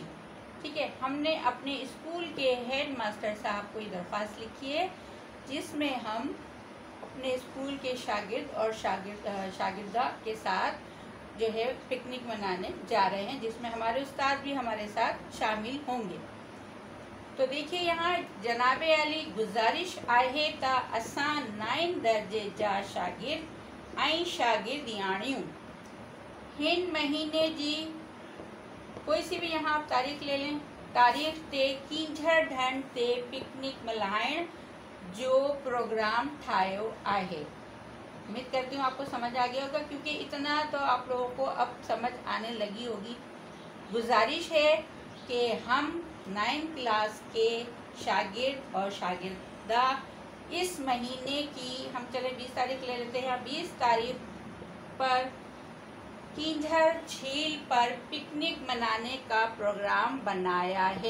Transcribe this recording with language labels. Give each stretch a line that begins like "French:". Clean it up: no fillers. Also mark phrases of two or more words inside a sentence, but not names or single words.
Urdu: ٹھیک ہے، ہم نے اپنے اسکول کے ہیڈ ماسٹر صاحب کو یہ درخواست لکھی ہے، جس میں ہم اپنے اسکول کے شاگرد اور شاگردہ کے ساتھ جو ہے پکنک منانے جا رہے ہیں، جس میں ہمارے استاد بھی ہمارے ساتھ شامل ہوں گے. تو دیکھیے یہاں
Sindhi: जनाबे अली गुजारिश आहे ता असां 9 दर्जे जा शागिर्द ऐं शागिर्दियाणियूं हिन महीने जी
Urdu: کوئی سی بھی یہاں آپ تاریخ لے لیں,
Sindhi: तारीख ते कींझड़ ढंढ ते पिकनिक मल्हाइण जो प्रोग्राम ठाहियो आहे।
Urdu: امید کرتی ہوں آپ کو سمجھ آ گیا ہوگا، کیونکہ اتنا تو آپ لوگوں کو اب سمجھ آنے لگی ہوگی. گزارش ہے کہ ہم 9 کلاس کے شاگرد اور شاگردہ اس مہینے کی، ہم چلے 20 تاریخ لے لیتے ہیں، 20 تاریخ پر کینجھر جھیل پر پکنک منانے کا پروگرام بنایا ہے.